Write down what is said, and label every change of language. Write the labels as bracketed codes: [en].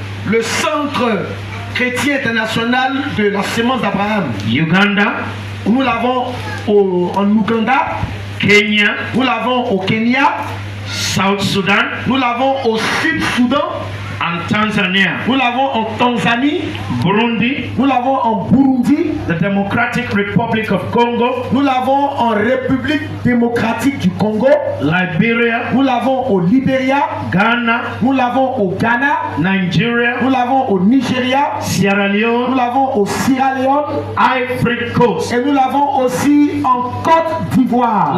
[fr] le Centre chrétien international de la Semence d'Abraham. [en] Uganda, [fr] Nous l'avons en Ouganda, [en] Kenya, [fr] nous l'avons au Kenya, [en] South Sudan, [fr] nous l'avons au Sud-Soudan, [en] and Tanzania, [fr] nous l'avons en Tanzanie, [en] Burundi, [fr] nous l'avons en Burundi, [en] the Democratic Republic of Congo, [fr] nous l'avons en République démocratique du Congo, [en] Liberia, [fr] nous l'avons au Libéria, [en] Ghana, [fr] nous l'avons au Ghana, [en] Nigeria, [fr] nous l'avons au Nigeria, [en] Sierra [fr] nous [en] Leone, [fr] l'avons au Sierra Leone [en] Ivory Coast, [fr] et nous l'avons aussi en Côte d'Ivoire.